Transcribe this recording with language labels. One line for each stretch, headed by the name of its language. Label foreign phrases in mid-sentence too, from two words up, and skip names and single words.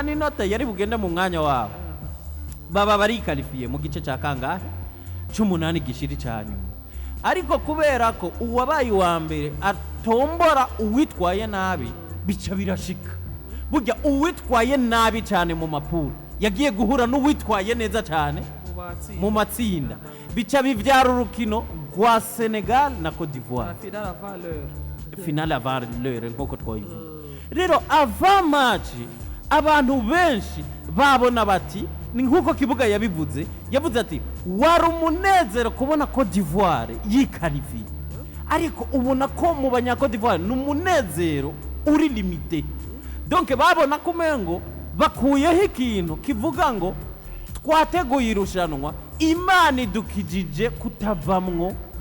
Rundi: n'inota yari bugende mu mwanya wabo baba bari qualifié mu gice cya kangahe c'8 gishiri cyane ariko kubera ko uwabaye wa mbere atombora uwitwaye nabi bica birashika burya uwitwaye nabi cyane mu mapuro yagiye guhura n'uwitwaye neza cyane mu matsinda bica bivyara urukino rwa Senegal na Cote d'Ivoire
French: finale à valeur
Rundi: nk'uko twayivuga rero
French: avant match
Rundi: abantu benshi babona bati ni nk'uko kibuga yabivuze yavuze ati wari umunezero kubona Cote d'Ivoire yikarifiye ariko ubona ko mu banya Cote d'Ivoire n'umunezero uri limité donc babona kumengo bakuyeho ikintu kivuga ngo twateguye irushanwa Imana idukijije kutavamwo